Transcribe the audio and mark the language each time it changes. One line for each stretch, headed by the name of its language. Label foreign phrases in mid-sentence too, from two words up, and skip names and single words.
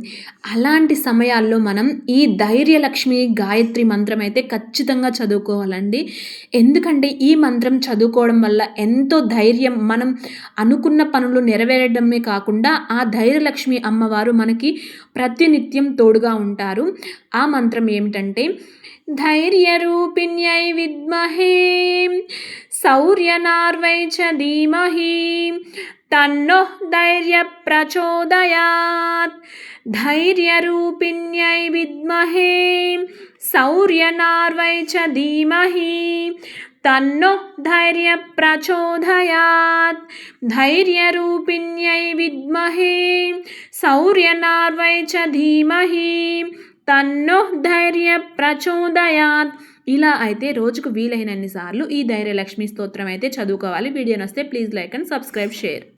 Telugu: అలాంటి సమయాల్లో మనం ఈ ధైర్యలక్ష్మి గాయత్రి మంత్రం అయితే ఖచ్చితంగా చదువుకోవాలండి. ఎందుకంటే ఈ మంత్రం చదువుకోవడం వల్ల ఎంతో ధైర్యం మనం అనుకున్న పనులు నెరవేరడమే కాకుండా ఆ ధైర్యలక్ష్మి అమ్మవారు మనకి ప్రతినిత్యం తోడుగా ఉంటారు. ఆ మంత్రం ఏమిటంటే
Sanskrit: धैर्यरूपिण्यै विद्महे शौर्यनार्वै च धीमहि तन्नः धैर्यप्रचोदयात् धैर्यरूपिण्यै विद्महे शौर्यनार्वै च धीमहि तन्नः धैर्यप्रचोदयात् धैर्यरूपिण्यै विद्महे शौर्यनार्वै च धीमहि తన్నో ధైర్య ప్రచోదయాత్.
Telugu: ఇలా అయితే రోజుకు వీలైనన్ని సార్లు ఈ ధైర్యలక్ష్మి స్తోత్రం అయితే చదువుకోవాలి. వీడియో నచ్చితే
English: please like and subscribe, share.